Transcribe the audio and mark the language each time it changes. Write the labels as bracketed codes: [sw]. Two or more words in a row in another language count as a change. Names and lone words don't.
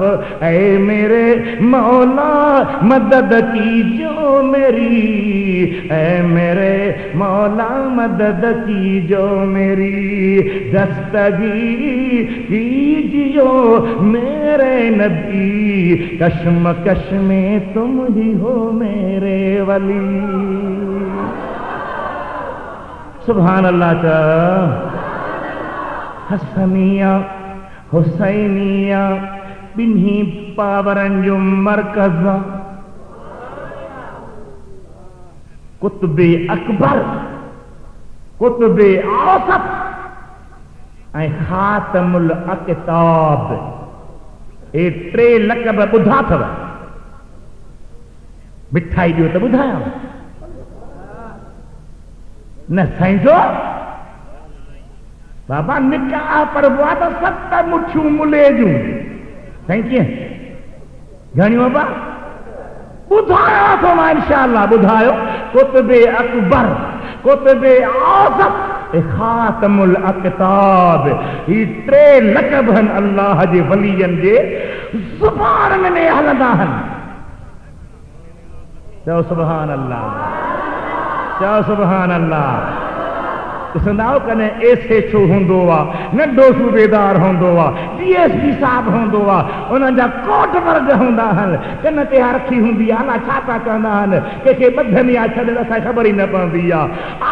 [hi] ऐ मेरे मौला मदद कीजो मेरी, ऐ मेरे मौला मदद कीजो मेरी। दस्तगी कीजियो मेरे नबी, कश्मकश में तुम ही हो मेरे वली। [ar] سبحان الله चा। [sd] हसनिया हुसैनिया बिन्ही पावरन जो मरकज़ कुतुबे अकबर कुतुबे औसत ऐं खातमुल अक़ताब, ए 3 लक़ब ॿुधा अथव। मिठाई ॾियो त ॿुधायां न साईं जो बाबा निकाह पर बुआ तो 7 मुठियूं मुले जूं। साईं कीअं घणियूं बाबा ॿुधायो थो मां इंशाअल्लाह ॿुधायो। कुतुबे अकबर कुतुबे औसत खातमुल अक़ताब, ही 3 लक़ब आहिनि अल्लाह जे वलियनि जे ज़ुबान में हलंदा आहिनि। चओ [ar] سبحان الله, [sd] चओ [ar] سبحان الله. [sd] ॾिसंदाओ कॾहिं एसे छो हूंदो आहे, नंढो सूबेदार हूंदो आहे, DSP साहब हूंदो आहे, उन्हनि जा कोट वर्ग हूंदा आहिनि, कन ते रखी हूंदी आहे, अलाह छा था चवंदा आहिनि, कंहिंखे ॿधनि या छॾनि असांखे ख़बर ई न पवंदी आहे।